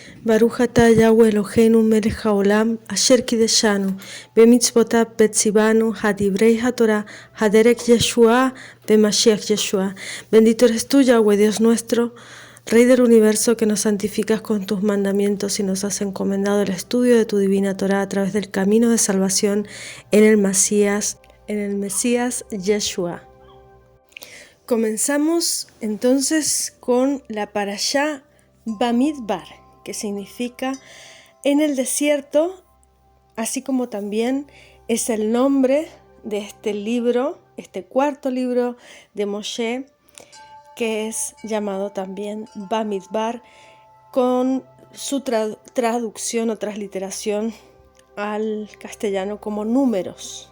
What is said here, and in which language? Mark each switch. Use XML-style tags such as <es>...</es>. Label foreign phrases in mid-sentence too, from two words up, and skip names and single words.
<he>ברוך אתה יהוה אלוהינו מלך העולם, אשר קידשנו, במצוותיו וציוונו, הדברי התורה, הדרך ישוע, במשיח ישוע.</he> <es>Bendito eres tú, Yahweh, Dios nuestro, Rey del universo, que nos santificas con tus mandamientos y nos has encomendado el estudio de tu divina Torah a través del camino de salvación en el Mesías Yeshua. Comenzamos entonces con la parashá Bamidbar, que significa en el desierto, así como también es el nombre de este libro, este cuarto libro de Moshe, que es llamado también Bamidbar, con su traducción o transliteración al castellano como números.</es>